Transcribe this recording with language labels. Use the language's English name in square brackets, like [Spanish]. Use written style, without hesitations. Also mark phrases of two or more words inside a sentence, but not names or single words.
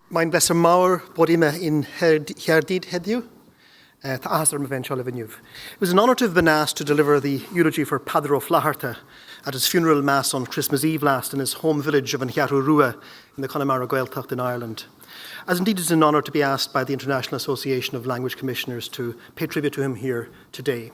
[Welsh] Mae'n bleser mawr bod yma in Caerdydd heddiw. [English] It was an honour to have been asked to deliver the eulogy for Peadar of Flatharta at his funeral mass on Christmas Eve last in his home village of Cuirreáin in the Coimisinéir in Ireland. As indeed it is an honour to be asked by the International Association of Language Commissioners to pay tribute to him here today.